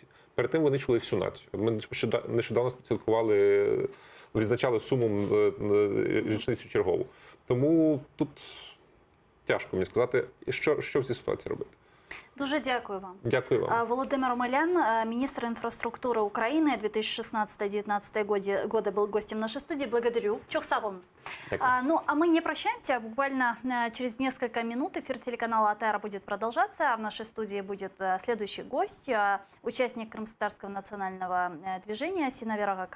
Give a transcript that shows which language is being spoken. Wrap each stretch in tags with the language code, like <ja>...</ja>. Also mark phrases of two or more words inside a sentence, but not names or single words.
<uk>Перед тим винищували всю націю. Ми нещодавно святкували, відзначали Сумом річницю чергову. Тому тут тяжко мені сказати, що в цій ситуації робити. Дуже дякую вам. Дякую вам.</uk> <ru>Володимир Омелян, министр инфраструктуры Украины 2016-2019 года, был гостем нашей студии. Благодарю.</ru> <crh>Чох сабылмыз.</crh> <ru>Ну, а мы не прощаемся. Буквально через несколько минут эфир телеканала АТР будет продолжаться. А в нашей студии будет следующий гость, участник Крымско-Татарского национального движения Синавер Ага Кадыров.</ru>